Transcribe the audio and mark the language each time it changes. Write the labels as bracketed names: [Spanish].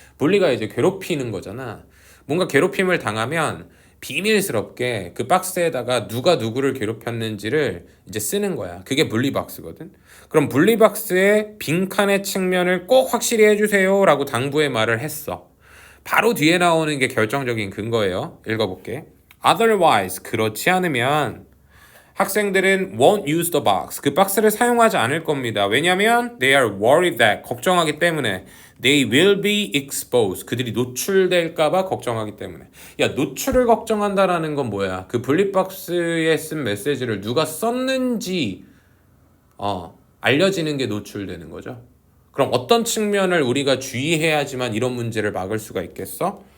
[Korean] 물리가 이제 괴롭히는 거잖아. 뭔가 괴롭힘을 당하면 비밀스럽게 그 박스에다가 누가 누구를 괴롭혔는지를 이제 쓰는 거야. 그게 물리박스거든. 그럼 물리박스의 빈칸의 측면을 꼭 확실히 해주세요 라고 당부의 말을 했어. 바로 뒤에 나오는 게 결정적인 근거예요. 읽어볼게. [English] Otherwise, [Korean] 그렇지 않으면 학생들은 [English] won't use the box. [Korean] 그 박스를 사용하지 않을 겁니다. 왜냐하면 [English] they are worried that [Korean] 걱정하기 때문에 [English] they will be exposed. [Korean] 그들이 노출될까봐 걱정하기 때문에. 야, 노출을 걱정한다라는 건 뭐야? 그 분리박스에 쓴 메시지를 누가 썼는지 알려지는 게 노출되는 거죠. 그럼 어떤 측면을 우리가 주의해야지만 이런 문제를 막을 수가 있겠어?